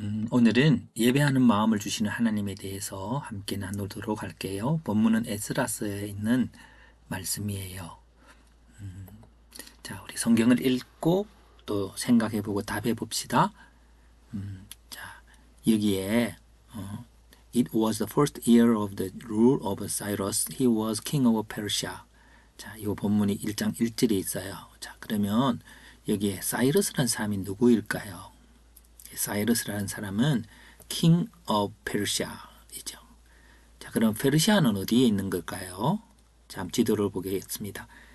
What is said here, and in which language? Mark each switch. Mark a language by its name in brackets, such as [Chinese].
[Korean] 오늘은 예배하는 마음을 주시는 하나님에 대해서 함께 나누도록 할게요. 본문은 에스라서에 있는 말씀이에요. 자, 우리 성경을 읽고 또 생각해보고 답해봅시다. 자, 여기에 [English] It was the first year of the rule of Cyrus. He was king of Persia. [Korean] 자, 이 본문이 1장 1절에 있어요. 자, 그러면 여기에 사이러스라는 사람이 누구일까요? 사이러스라는 사람은 [English] King of Persia [Korean] 이죠. 자, 그럼 페르시아는 어디에 있는 걸까요? 자, 지도를 보겠습니다.